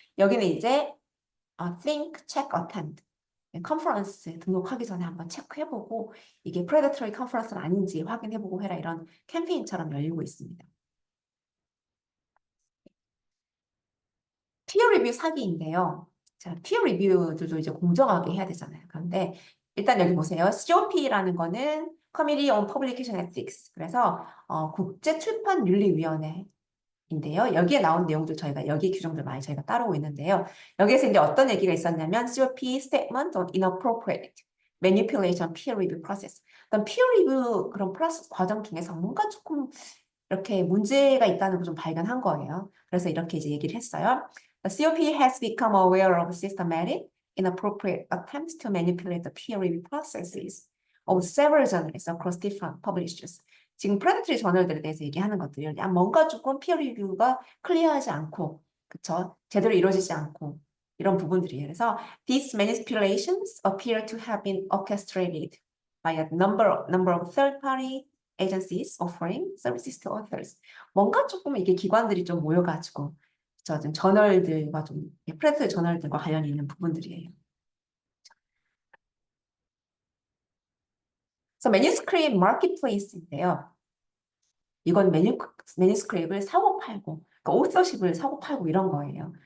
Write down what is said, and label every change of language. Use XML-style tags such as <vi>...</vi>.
<ko>여기는 이제 Think, Check, Attend 컨퍼런스 등록하기 전에 한번 체크해보고 이게 프레데터리 컨퍼런스는 아닌지 확인해보고 해라 이런 캠페인처럼 열리고 있습니다. 피어 리뷰 사기인데요. 자, 피어 리뷰들도 이제 공정하게 해야 되잖아요. 그런데 일단 여기 보세요. COP라는 거는</ko> <en>Committee on Publication Ethics.</en> <ko>그래서 국제 출판 윤리위원회 인데요. 여기에 나온 내용들 저희가 여기 규정들 많이 저희가 따르고 있는데요. 여기에서 이제 어떤 얘기가 있었냐면</ko> <en>COP Statement on Inappropriate Manipulation Peer Review Process.</en> <ko>어떤 Peer Review 그런 프로세스 과정 중에서 뭔가 조금 이렇게 문제가 있다는 걸 좀 발견한 거예요. 그래서 이렇게 이제 얘기를 했어요.</ko> <en>The COP has become aware of systematic, inappropriate attempts to manipulate the peer review processes of several journals across different publishers.</en> <ko>지금 프레데터리 저널들에 대해서 얘기하는 것들이 뭔가 조금 피어 리뷰가 클리어하지 않고, 그쵸? 제대로 이루어지지 않고 이런 부분들이에요. 그래서</ko> <en>these manipulations appear to have been orchestrated by a number of third-party agencies offering services to authors.</en> <ko>뭔가 조금 이게 기관들이 좀 모여가지고 좀 저널들과 프레데터리 저널들과 관련이 있는 부분들이에요. 그래서 매뉴스크립 마켓플레이스인데요. 이건 매니스크립을 사고 팔고, 그러니까 오서십을 사고 팔고 이런 거예요.</ko>